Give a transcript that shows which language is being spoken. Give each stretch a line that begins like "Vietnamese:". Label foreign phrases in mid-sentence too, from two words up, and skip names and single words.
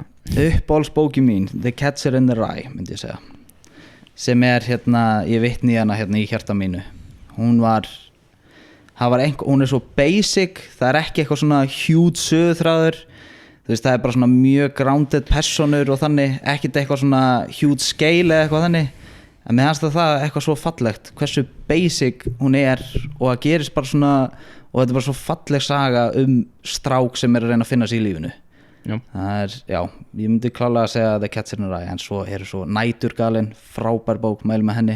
Icelandic: Uppáhaldsbókin mín, The Catcher in the Rye, myndi ég segja, sem er ég vitni í hana í hjarta mínu. Hún er svo basic, það er ekki eitthvað svona huge söguþráður, þú veist, það er bara svona mjög grounded personur og þannig, ekkert eitthvað svona
English: huge scale
Icelandic: eða eitthvað þannig, en mér finnst það eitthvað svo fallegt, hversu basic hún er og það gerist bara svona, og þetta er bara svo falleg saga strák sem er að reyna að finna sig í lífinu. Það ég myndi klálega að segja The Catcher in the Rye, en svo svo Næturgalinn, frábær bók, mæli með henni.